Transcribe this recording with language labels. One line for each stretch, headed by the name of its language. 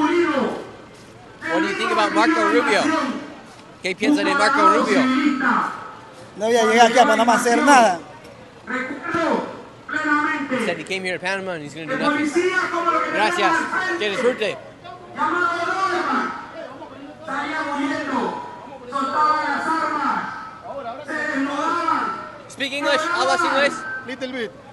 English: What do you think about Marco Rubio?
Spanish: ¿Qué piensa de Marco Rubio? No voy a llegar aquí a Panamá a hacer nada.
English: He said he came here to Panama and he's going to do nothing.
Spanish: Gracias. Que disfrute.
English: Speak English?
Spanish: ¿Hablas inglés?
English: Little bit.